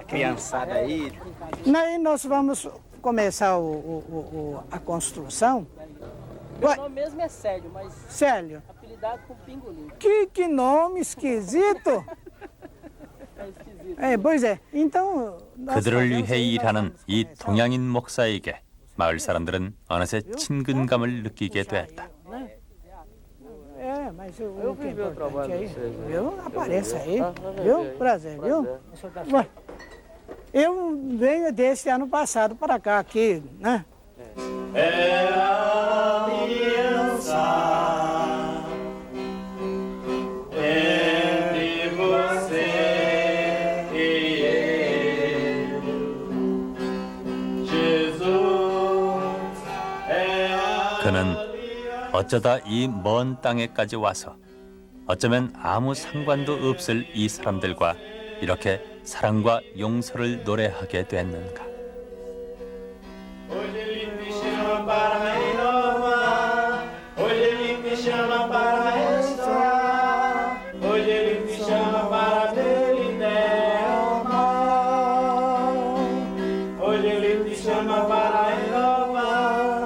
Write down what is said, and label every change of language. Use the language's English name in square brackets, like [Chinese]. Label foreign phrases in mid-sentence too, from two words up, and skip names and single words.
[Portuguese] Criançada aí. Aí nós vamos começar a construção. Meu nome mesmo é Célio, mas... Célio. Apelidado com Pingolim. Que nome esquisito! pois é. então... [Korean] 그들을 위해 일하는 이 동양인 목사에게 마을 사람들은 어느새 친근감을 느끼게 됐다. [Portuguese] Mas o que é importante aí, viu? Apareça aí, viu? Prazer, viu? Ué, eu venho desse ano passado para cá, aqui, né? Era aliança entre você e eu, Jesus é a [Korean] 그는 어쩌다 이 먼 땅에까지 와서 어쩌면 아무 상관도 없을 이 사람들과 이렇게 사랑과 용서를 노래하게 됐는가. [Portuguese] Hoje ele te chama para renovar. Hoje ele te chama para restaurar. Hoje ele te chama para dele derramar. Hoje ele te chama para renovar.